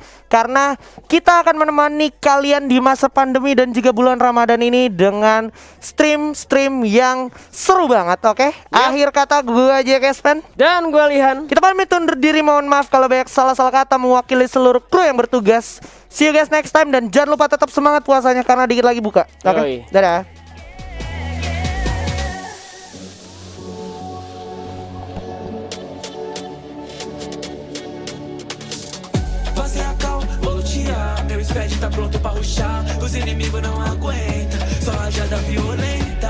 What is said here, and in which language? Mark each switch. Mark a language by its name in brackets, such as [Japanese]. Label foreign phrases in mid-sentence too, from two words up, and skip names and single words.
[Indonesian] Karena kita akan menemani kalian di masa pandemi dan juga bulan Ramadan ini dengan stream yang seru banget, oke? Akhir kata gue aja Kespen dan gue Lihan. Kita pamit undur diri, mohon maaf kalau banyak salah-salah kata mewakili seluruh kru yang bertugas. [English] See you guys next time [Indonesian] dan jangan lupa tetap semangat puasanya karena dikit lagi buka. Oke? Dadah. [Portuguese] Você acalma, vou lutear. Meu squad tá pronto pra rushar. Os inimigos não aguentam, só rajada violenta.